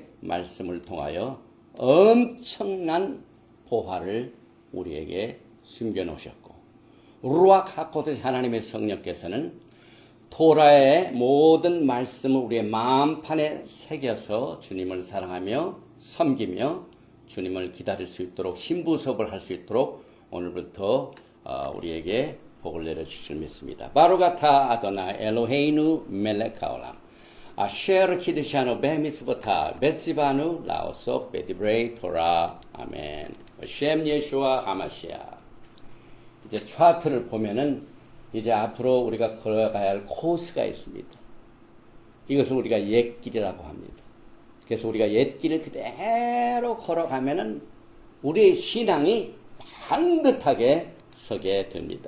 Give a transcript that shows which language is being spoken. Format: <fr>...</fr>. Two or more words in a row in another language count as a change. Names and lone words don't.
<ko>말씀을 통하여 엄청난 보화를 우리에게 숨겨놓으셨고,</ko> <he>רוח הקודש</he> <ko>하나님의 성령께서는 토라의 모든 말씀을 우리의 마음판에 새겨서 주님을 사랑하며 섬기며 주님을 기다릴 수 있도록, 신부섭을 할 수 있도록 오늘부터 우리에게 복을 내려주실 줄 믿습니다.</ko> <he>ברוך אתה אדוני אלוהינו מלך העולם אשר קדשנו במצוותיו וציוונו לעסוק בדברי תורה אמן. בשם ישוע המשיח.</he> <ko>이제 차트를 보면은 이제 앞으로 우리가 걸어가야 할 코스가 있습니다. 이것을 우리가 옛길이라고 합니다. 그래서 우리가 옛길을 그대로 걸어가면은 우리의 신앙이 반듯하게 서게 됩니다.</ko>